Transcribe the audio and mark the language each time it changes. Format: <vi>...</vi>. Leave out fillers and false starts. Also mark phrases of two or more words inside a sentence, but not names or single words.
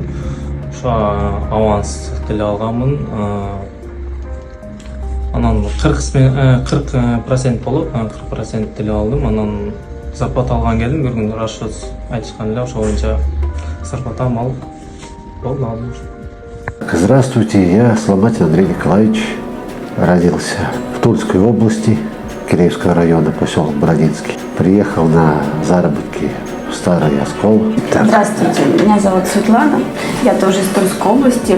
<ky>Ошо аванс деле алганмын. Анан 40% болуп, 40% деле алдым. Анан зарплата алган келдим, бир күн расчет айтышкан эле, ошол боюнча зарплатамды алып болду, алдым.</ky> <ru>Здравствуйте, я Соломатин Андрей Николаевич. Родился в Тульской области, Киреевского района, поселок Бородинский. Приехал на заработки в Старый Оскол. Здравствуйте, меня зовут Светлана. Я тоже из Тульской области.</ru>